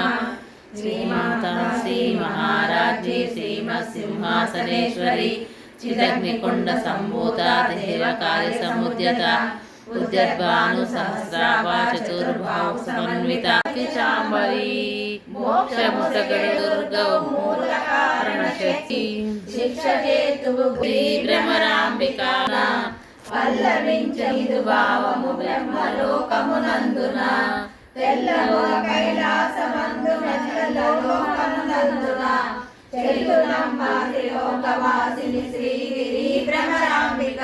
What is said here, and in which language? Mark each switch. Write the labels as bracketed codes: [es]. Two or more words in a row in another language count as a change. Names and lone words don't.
[sa] श्रीमाता श्रीमहाराज्ञी श्रीमत्सिंहासनेश्वरी चिदग्निकुण्डसम्भूता देवकार्यसमुद्यता उद्यद्भानुसहस्राभा चतुर्बाहुसमन्विता चाम्बरी मोक्षमुक्तगणदुर्गमूलकारणशक्ति भ्रमराम्बिका పల్లవించదు [te] భావము బ్రహ్మలోకమునందున తెల్లమొల కైలాసమందు మెల్లలోకమునందున చెల్లునమ్మ త్రిలోకవాసిని శ్రీగిరి భ్రమరాంబిక